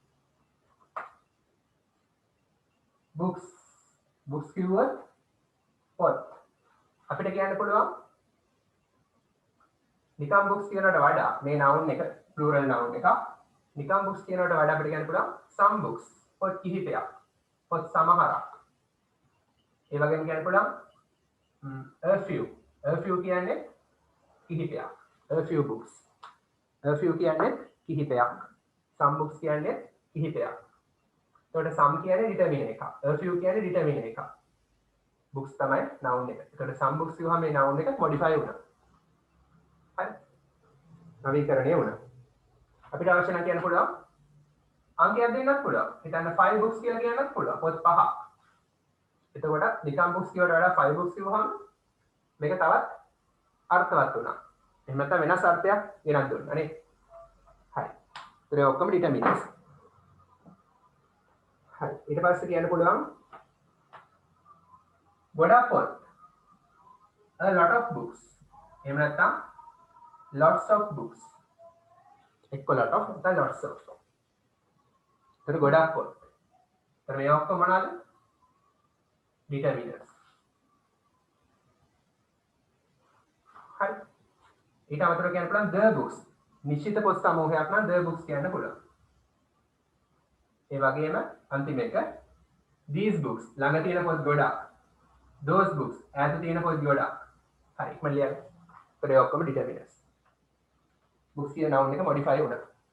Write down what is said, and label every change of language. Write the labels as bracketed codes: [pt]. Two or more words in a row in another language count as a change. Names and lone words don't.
[en] books books [si] කිව්වොත් පොත්. අපිට කියන්න පුළුවන් නිකම් books කියනකට වඩා මේ noun එක plural noun එකක්. නිකම් books කියනකට වඩා අපිට කියන්න පුළුවන් [en] some books [si] පොත් කිහිපයක්. පොත් සමහරක්. ඒ වගේම කියන්න පුළුවන් [en] a few [si] කියන්නේ කිහිපයක්. [en] a few books. a few [si] කියන්නේ කිහිපයක්. [en] some books [si] කියන්නේ කිහිපයක්. එතකොට some කියන්නේ determine එකක්. [en] a few [si] කියන්නේ determine එකක්. books තමයි noun එක. එතකොට [en] some books [si] කියවහම මේ noun එක modify වුණා. හරි. නවීකරණය වුණා. අපිට අවශ්‍ය නම් කියන්න පුළුවන් අංකයක් දෙන්නත් පුළුවන්. හිතන්න 5 books කියලා කියන්නත් පුළුවන්. පොත් 5ක්. එතකොට නිකම් books කියවට වඩා 5 books කියවහම මේක තවත් අර්ථවත් වුණා. එහෙම නැත්නම් වෙනස් අර්ථයක් ගෙනත් දුන්නා නේ. හරි. ඒත් ඔක්කොම determinants. හරි. ඊට පස්සේ කියන්න පුළුවන් ගොඩක් පොත්. [en] a lot of books. [si] එහෙම නැත්නම් [en] lots of books. එක්ක lot of නැත්නම් lots of. [si] ඒත් ගොඩක් පොත්. ඒත් මේ ඔක්කොම මොනවාද? determinants. හරි. ඊට අමතරව කියන්න පුළුවන් [en] the books. [si] නිශ්චිත පොත් සමූහයක් නම් [en] the books [si] කියන්න පුළුවන්. ඒ වගේම අන්තිම එක [en] these books [si] ළඟ තියෙන පොත් ගොඩක්. [en] those books [si] ඈත තියෙන පොත් ගොඩක්. හරි ඉක්මනට ලියන්න. ඒත් ඔක්කොම determinants. books කියන noun එක modify වුණා.